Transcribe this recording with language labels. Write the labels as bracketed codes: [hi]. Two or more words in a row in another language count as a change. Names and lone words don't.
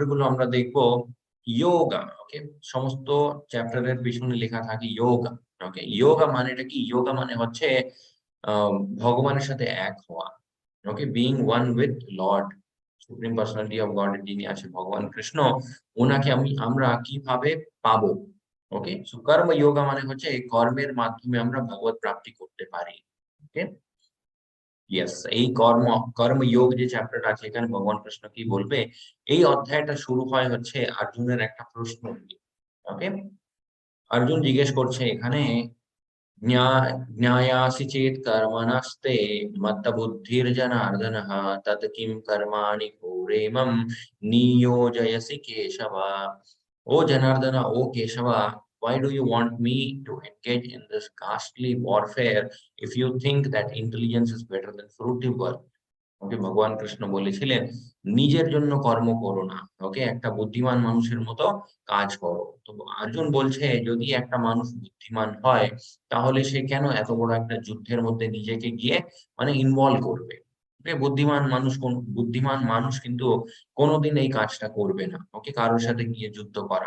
[bn] গুলো আমরা দেখবো যোগা ওকে সমস্ত চ্যাপ্টারের পিছনে লেখা থাকে যোগা ওকে যোগা মানেটা কি যোগা মানে হচ্ছে ভগবানের সাথে এক হওয়া [en] okay being one with Lord Supreme Personality of God [bn] যিনি আছে ভগবান কৃষ্ণ ওনাকে আমরা কিভাবে পাবো [en] okay so [bn] কর্ম যোগা মানে হচ্ছে কর্মের মাধ্যমে আমরা ভগবত প্রাপ্তি করব পারি। [en] okay, yes, [bn] এই কর্মযোগ যে চ্যাপ্টারটা আছে এখানে ভগবান কৃষ্ণ কি বলবে, এই অধ্যায়টা শুরু হয় হচ্ছে অর্জুনের একটা প্রশ্ন দিয়ে। ওকে, অর্জুন জিজ্ঞেস করছে এখানে, [sa] ज्ञायासि चेत् कर्मणस्ते मत्तबुद्धिर्जनार्दनः तत् किं कर्माणि घोरेमं नियोजयसि केशव। [en] O Janardana, O Keshava, why do you want me to engage in this ghastly warfare if you think that intelligence is better than fruitive work? [bn] ওকে, ভগবান কৃষ্ণ বলেছিলেন নিজের জন্য কর্ম করো না, ওকে, একটা বুদ্ধিমান মানুষের মতো কাজ করো। তো অর্জুন বলছে যদি একটা মানুষ বুদ্ধিমান হয় তাহলে সে কেন এত বড় একটা যুদ্ধের মধ্যে নিজেকে গিয়ে মানে ইনভলভ করবে। ওকে, বুদ্ধিমান মানুষ কিন্তু কোনোদিন এই কাজটা করবে না, ওকে, কারোর সাথে গিয়ে যুদ্ধ করা।